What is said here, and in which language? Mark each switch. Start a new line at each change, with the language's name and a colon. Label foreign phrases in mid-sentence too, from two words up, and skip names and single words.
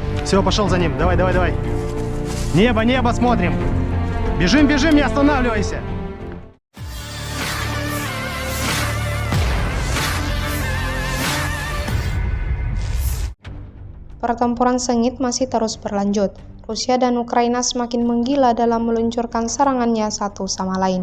Russian: Все, пошел за ним. Давай, давай, давай. Небо, небо смотрим. Бежим, бежим, не останавливайся.
Indonesian: Pertempuran sengit masih terus berlanjut. Rusia dan Ukraina semakin menggila dalam meluncurkan serangannya satu sama lain.